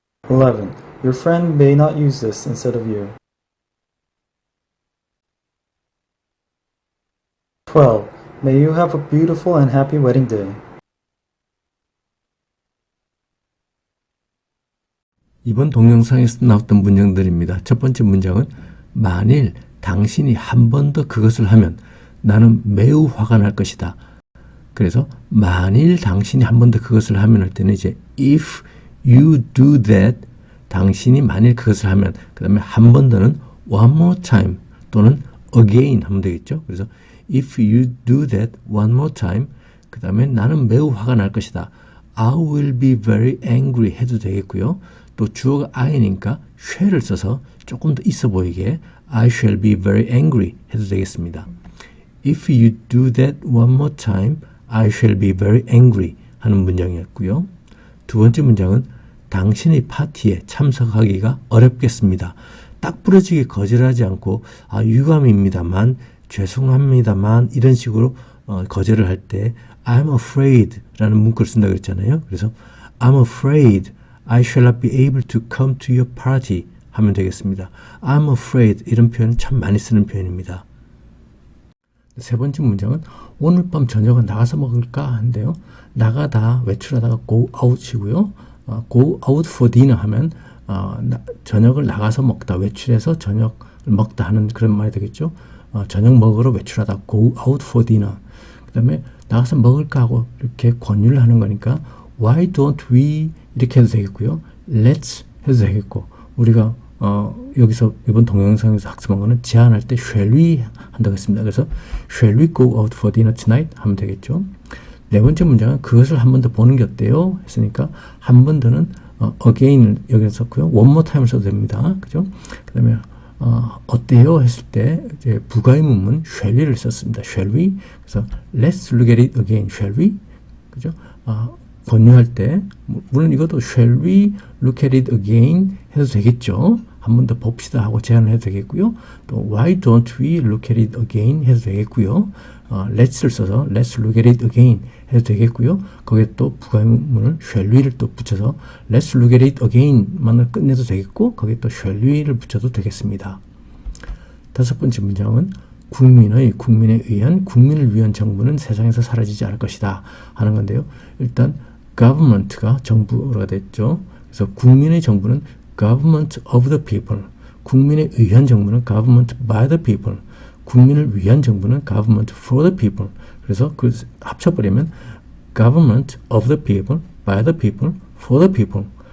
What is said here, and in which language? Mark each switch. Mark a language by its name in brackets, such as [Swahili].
[English] 11. Your friend may not use this instead of you. 12. May you have a beautiful and happy wedding day. [Korean] 이번 동영상에서 나왔던 문장들입니다. 첫 번째 문장은 만일 당신이 한 번 더 그것을 하면 나는 매우 화가 날 것이다. 그래서 만일 당신이 한 번 더 그것을 하면 할 때는 이제 [English] if you do that [Korean] 당신이 만일 그것을 하면 그 다음에 한 번 더는 [English] one more time [Korean] 또는 again 하면 되겠죠. 그래서 [English] if you do that one more time [Korean] 그 다음에 나는 매우 화가 날 것이다. [English] I will be very angry [Korean] 해도 되겠고요. 또 주어가 I니까 shall을 써서 조금 더 있어 보이게 [English] I shall be very angry [Korean] 해도 되겠습니다. [English] If you do that one more time, I shall be very angry [Korean] 하는 문장이었고요. 두 번째 문장은 당신의 파티에 참석하기가 어렵겠습니다. 딱 부러지게 거절하지 않고 유감입니다만, 죄송합니다만 이런 식으로 거절을 할 때 I'm afraid 라는 문구를 쓴다고 했잖아요. [English] 그래서 I'm afraid I shall not be able to come to your party [Korean] 하면 되겠습니다. [English] I'm afraid [Korean] 이런 표현 참 많이 쓰는 표현입니다. 세 번째 문장은 오늘 밤 저녁은 나가서 먹을까 하는데요. 나가다 외출하다가 go out이고요. [English] go out for dinner [Korean] 하면 저녁을 나가서 먹다, 외출해서 저녁을 먹다 하는 그런 말이 되겠죠. 저녁 먹으러 외출하다 [English] go out for dinner. [Korean] 그 다음에 나가서 먹을까 하고 이렇게 권유를 하는 거니까 why don't we 이렇게 해도 되겠고요. let's 해도 되겠고 우리가 여기서 이번 동영상에서 학습한 거는 제안할 때 shall we 한다고 했습니다. 그래서 [English] shall we go out for dinner tonight [Korean] 하면 되겠죠. 네 번째 문장은 그것을 한 번 더 보는 게 어때요? 했으니까 한 번 더는 again을 여기서 썼고요. one more time을 써도 됩니다. 그죠? 그 다음에 어때요? 했을 때 이제 부가의문문 shall we를 썼습니다. [English] shall we? 그래서 let's look at it again. shall we? [Korean] 그죠? 권유할 때 물론 이것도 [English] shall we look at it again [Korean] 해도 되겠죠. 한 번 더 봅시다 하고 제안을 해도 되겠고요. [English] 또 why don't we look at it again [Korean] 해도 되겠고요. [English] let's를 써서 let's look at it again [Korean] 해도 되겠고요. 거기에 또 부가의문문을 shall we를 또 붙여서 [English] let's look at it again [Korean] 만을 끝내도 되겠고 거기에 또 shall we를 붙여도 되겠습니다. 다섯 번째 문장은 국민에 의한 국민을 위한 정부는 세상에서 사라지지 않을 것이다 하는 건데요. 일단 government가 정부가 됐죠. [English] 그래서 [Korean] 국민의 정부는 [English] government of the people, [Korean] 국민에 의한 정부는 [English] government by the people, [Korean] 국민을 위한 정부는 [English] government for the people. [Korean] 그래서 그 합쳐버리면 [English] government of the people, by the people, for the people.